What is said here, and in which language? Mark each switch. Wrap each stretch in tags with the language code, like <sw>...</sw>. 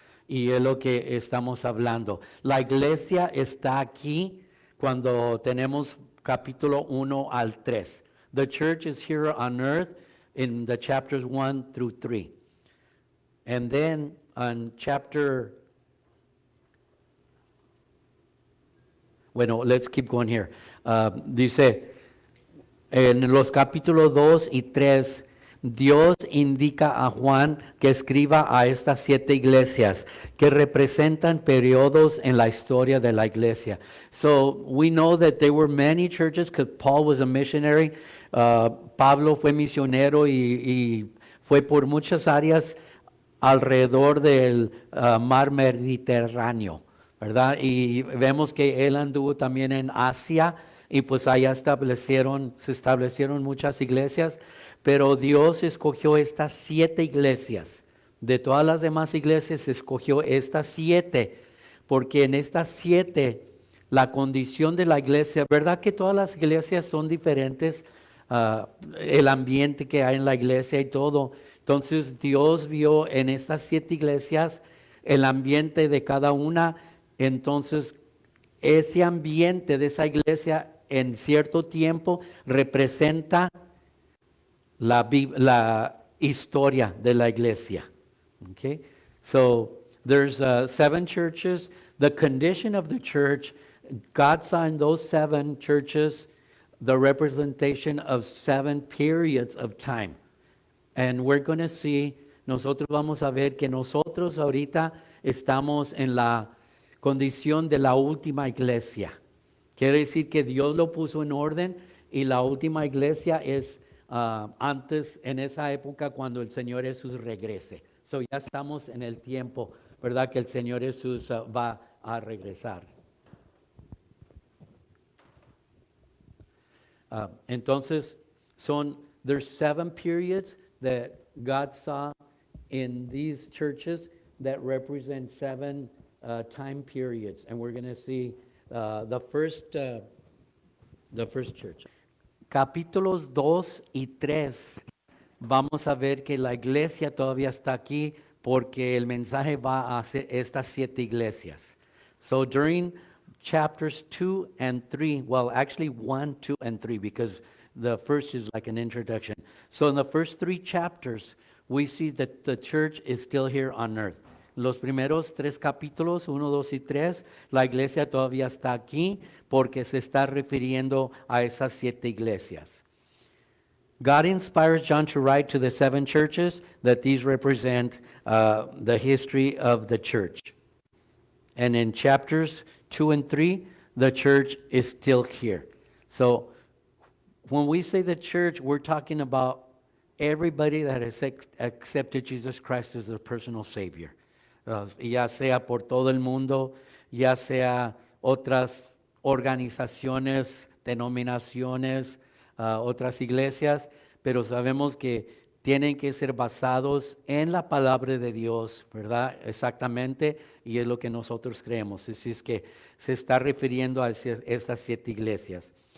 <es>Y es lo que estamos hablando. La iglesia está aquí cuando tenemos capítulo 1 al 3.</es> <en>The church is here on earth in the chapters 1 through 3. And then on let's keep going here.</en> <es>Dice, en los capítulos 2 y 3, Dios indica a Juan que escriba a estas 7 iglesias que representan periodos en la historia de la iglesia.</es> <en>So we know that there were many churches because Paul was a missionary.</en> <es>Pablo fue misionero y fue por muchas áreas alrededor del mar Mediterráneo, ¿verdad? Y vemos que él anduvo también en Asia y pues allá se establecieron muchas iglesias, pero Dios escogió estas 7 iglesias. De todas las demás iglesias escogió estas 7, porque en estas 7 la condición de la iglesia, ¿verdad que todas las iglesias son diferentes? El ambiente que hay en la iglesia y todo. Entonces Dios vio en estas 7 iglesias el ambiente de cada una. Entonces ese ambiente de esa iglesia en cierto tiempo representa la historia de la iglesia.</es> <en>Okay? So there's 7 churches. The condition of the church, God saw in those 7 churches the representation of 7 periods of time. And we're going to see,</en> <es>nosotros vamos a ver que nosotros ahorita estamos en la condición de la última iglesia. Quiere decir que Dios lo puso en orden y la última iglesia es antes, en esa época, cuando el Señor Jesús regrese. So ya estamos en el tiempo, ¿verdad? Que el Señor Jesús va a regresar.</es> <en>Entonces, there's 7 periods that God saw in these churches that represent 7 time periods. And we're going to see the first church.</en> <es>Capítulos 2 y 3, vamos a ver que la iglesia todavía está aquí porque el mensaje va a estas 7 iglesias.</es> <en>So during chapters 2 and 3, well, actually 1, 2, and 3, because the first is like an introduction. So in the first 3 chapters, we see that the church is still here on earth.</en> <es>Los primeros 3 capítulos, 1, 2 y 3, la iglesia todavía está aquí porque se está refiriendo a esas 7 iglesias.</es> <en>God inspires John to write to the 7 churches that these represent the history of the church. And in chapters 2 and 3, the church is still here. So when we say the church, we're talking about everybody that has accepted Jesus Christ as their personal Savior.</en> <es>Ya sea por todo el mundo, ya sea otras organizaciones, denominaciones, otras iglesias, pero sabemos que tienen que ser basados en la palabra de Dios, ¿verdad? Exactamente, y es lo que nosotros creemos. Así es que se está refiriendo a estas 7 iglesias.</es>